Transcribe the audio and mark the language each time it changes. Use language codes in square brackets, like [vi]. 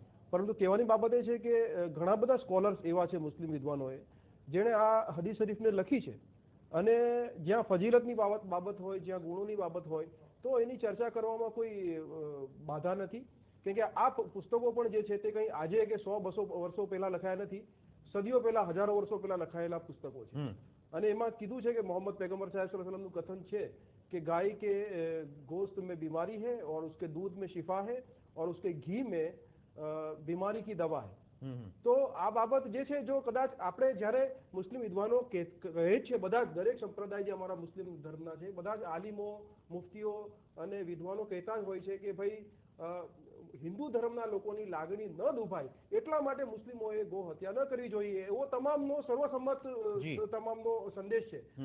[gu] પરંતુ કહેવાની બાબત એ છે કે ઘણા બધા સ્કોલર્સ એવા છે મુસ્લિમ વિદ્વાનોએ જેણે આ હદીસ શરીફને લખી છે, અને જ્યાં ફજીલતની બાબત હોય, જ્યાં ગુણોની બાબત હોય તો એની ચર્ચા કરવામાં કોઈ બાધા નથી. કેમ કે આ પુસ્તકો પણ જે છે તે કંઈ આજે કે 100-200 વર્ષો પહેલા લખાયા નથી, સદીઓ પહેલા, હજારો વર્ષો પહેલા લખાયેલા પુસ્તકો છે. અને એમાં કીધું છે કે મોહમ્મદ પૈગંબર સાહેબ સલ્લલ્લાહુ અલૈહિ વસલ્લમનું કથન છે કે ગાય કે [hi] गोश्त में बीमारी है और उसके दूध में शिफा है और उसके घी में बीमारी की दवा है. [gu] તો આ બાબત જે છે જો કદાચ આપણે જ્યારે મુસ્લિમ વિદ્વાનો કહે છે, બધા દરેક સંપ્રદાય જે અમારા મુસ્લિમ ધર્મના છે બધા જ આલિમો, મુફ્તીઓ અને વિદ્વાનો કહેતા જ હોય છે કે ભાઈ હિન્દુ ધર્મના લોકોની લાગણી ન દુભાય એટલા માટે મુસ્લિમોએ ગો હત્યા ન કરવી જોઈએ, એવો તમામનો સર્વસંમત તમામનો સંદેશ છે.